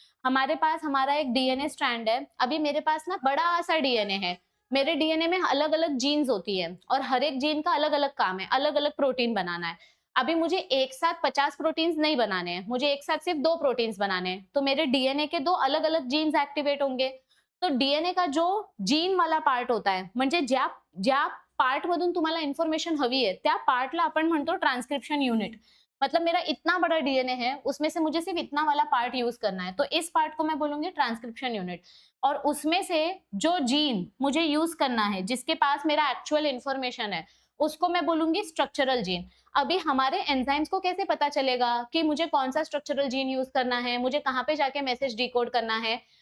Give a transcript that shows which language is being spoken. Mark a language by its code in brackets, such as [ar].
[hi] हमारे पास हमारा एक डीएनए स्ट्रैंड है, अभी मेरे पास ना बड़ा सा डीएनए है, मेरे डीएनए में अलग अलग जीन्स होती है और हर एक जीन का अलग अलग काम है, अलग अलग प्रोटीन बनाना है। अभी मुझे एक साथ 50 प्रोटीन्स नहीं बनाने हैं, मुझे एक साथ सिर्फ 2 प्रोटीन्स बनाने हैं, तो मेरे डीएनए के 2 अलग अलग जीन्स एक्टिवेट होंगे। तो डीएनए का जो जीन वाला पार्ट होता है, [mr] म्हणजे ज्या पार्ट मधून तुम्हाला इन्फॉर्मेशन हवी आहे त्या पार्टला आपण म्हणतो ट्रान्सक्रिप्शन युनिट। [hi] मतलब मेरा इतना बड़ा डीएनए है, उसमें से मुझे सिर्फ इतना वाला पार्ट यूज करना है, तो इस पार्ट को मैं बोलूंगी ट्रांसक्रिप्शन यूनिट। और उसमें से जो जीन मुझे यूज करना है, जिसके पास मेरा एक्चुअल इंफॉर्मेशन है, उसको मैं बोलूंगी स्ट्रक्चरल जीन। अभी हमारे एंजाइम्स को कैसे पता चलेगा कि मुझे कौन सा स्ट्रक्चरल जीन यूज करना है, मुझे कहाँ पे जाके मैसेज डिकोड करना है?